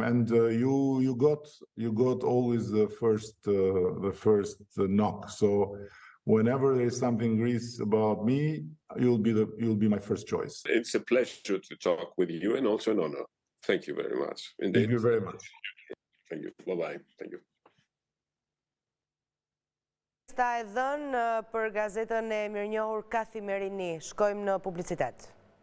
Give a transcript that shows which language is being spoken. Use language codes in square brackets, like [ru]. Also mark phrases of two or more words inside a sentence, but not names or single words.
[en] And you got always the first knock. So whenever there is something Greece about me, you'll be my first choice. It's a pleasure to talk with you, and also an honor. Thank you very much. Indeed. Thank you very much. Thank you. Bye-bye. Thank you. [sq] Sta e dhënë për gazetën e mirënjohur Kathimerini. Shkojmë në publicitet.